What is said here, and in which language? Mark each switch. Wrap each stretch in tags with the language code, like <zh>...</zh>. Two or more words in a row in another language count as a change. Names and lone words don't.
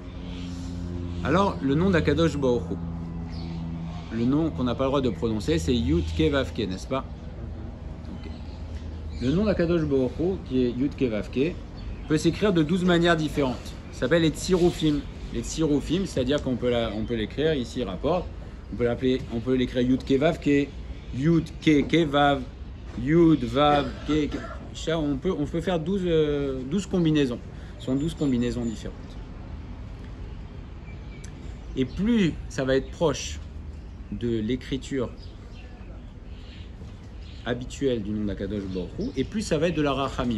<fr>Alors le nom d'Akadosh Baruch Hu, le nom qu'on n'a pas le droit de prononcer, c'est Yud Ke Vav Ke, n'est-ce pas? Okay. Le nom d'Akadosh Baruch Hu, qui est Yud Ke Vav Ke, peut s'écrire de 12 manières différentes. Ça s'appelle les Tsiroufim. Les Tsiroufim, c'est-à-dire qu'on peut l'écrire, ici il rapporte, on peut l'écrire Yud Ke Vav Ke, Yud Ke Vav, Yud Vav Ke. On peut faire 12 combinaisons. Ce sont 12 combinaisons différentes. Et plus ça va être proche de l'écriture habituelle du nom d'Akadosh Baruch Hu, et plus ça va être de la Rachamim.</fr>